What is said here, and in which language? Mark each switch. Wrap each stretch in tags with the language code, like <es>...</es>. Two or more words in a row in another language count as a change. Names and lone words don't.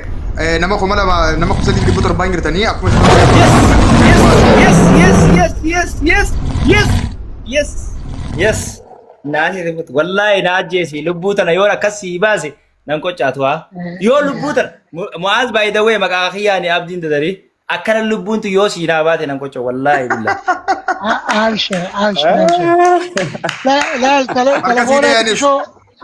<om>Nama kuma 3 fi 700 jirtanii akkuma Yes. Naani rifut. Wallahi na ajjeesi lubbuu tana yoo akkasii baase nan qocaatu haa. Yoo lubbuu tana Mu'aaz</om> <en>by the way</en> <om>maqaa kiyyaani abdiin dadari akkana lubbuun tu yoo siinaa baate nan qoca</om> <ar>والله بالله. عايشة لا لا التليفون شو</ar>